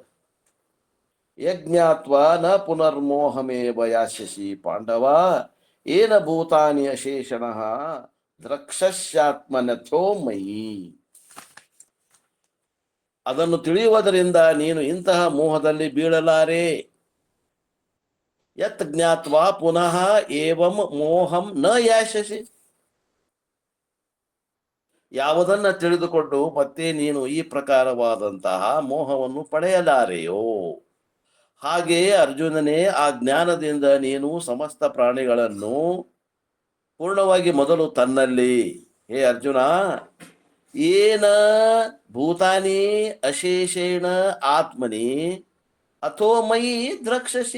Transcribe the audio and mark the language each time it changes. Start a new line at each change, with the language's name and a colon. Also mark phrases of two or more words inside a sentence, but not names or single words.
Sanskrit: ಯಜ್ಞಾತ್ವ ನ ಪುನರ್ಮೋಹಮೇವ ಯಾಸ್ಯಸಿ ಪಾಂಡವ ಏನ ಭೂತಾನಿ ಅಶೇಷಣಃ ದ್ರಕ್ಷಸ್ಯಾತ್ಮನಥೋ ಮಯಿ.
Kannada: ಅದನ್ನು ತಿಳಿಯುವುದರಿಂದ ನೀನು ಇಂತಹ ಮೋಹದಲ್ಲಿ ಬೀಳಲಾರೆ.
Sanskrit: ಯತ್ ಜ್ಞಾತ್ವಾ ಪುನಃ ಏವಂ ಮೋಹಂ ನ ಯಾಸ್ಯಸಿ.
Kannada: ಯಾವುದನ್ನ ತಿಳಿದುಕೊಂಡು ಮತ್ತೆ ನೀನು ಈ ಪ್ರಕಾರವಾದಂತಹ ಮೋಹವನ್ನು ಪಡೆಯಲಾರೆಯೋ, ಹಾಗೆಯೇ ಅರ್ಜುನನೇ ಆ ಜ್ಞಾನದಿಂದ ನೀನು ಸಮಸ್ತ ಪ್ರಾಣಿಗಳನ್ನು ಪೂರ್ಣವಾಗಿ ಮೊದಲು ತನ್ನಲ್ಲಿ, ಹೇ ಅರ್ಜುನ,
Sanskrit: ಏನ ಭೂತಾನಿ ಅಶೇಷೇಣ ಆತ್ಮನಿ ಅಥೋ ಮಯಿ ದ್ರಕ್ಷಸಿ.